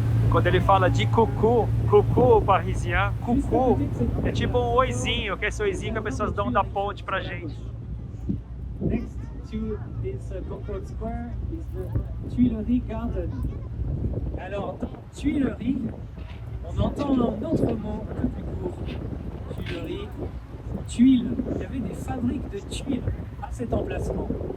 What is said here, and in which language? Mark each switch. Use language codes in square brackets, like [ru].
[pt] Quando ele fala de cucu, cucu parisien, cucu é tipo um oizinho, que é esse oizinho que as pessoas dão da ponte pra gente. [en] Next to this Concorde Square is the Tuileries Garden. [fr] Alors, dans Tuileries, on entend un autre mot un peu plus court. Tuileries, tuiles. Il y avait des fabriques de tuiles à cet emplacement.